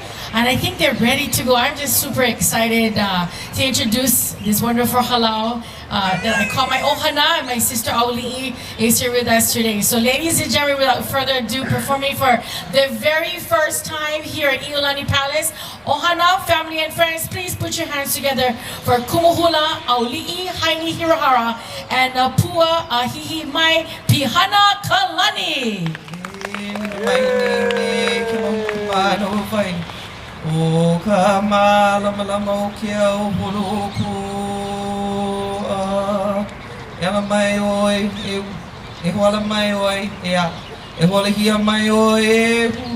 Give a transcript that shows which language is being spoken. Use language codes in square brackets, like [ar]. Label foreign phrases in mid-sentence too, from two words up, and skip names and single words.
[en] and I think they're ready to go. I'm just super excited to introduce this wonderful hālau that I call my ohana, and my sister ʻAuliʻi is here with us today. So ladies and gentlemen, without further ado, performing for the very first time here at ʻIolani Palace, ohana, family and friends, please put your hands together for [haw] Kumu Hula, [en] ʻAuliʻi, Heine Hirahara, and Nā Pua, ʻāhihi Mai Pihanakalani. [haw] O ka mālamalama o ke au holoku Ela mai oi, e hoala mai oi, e hoala hia mai oi,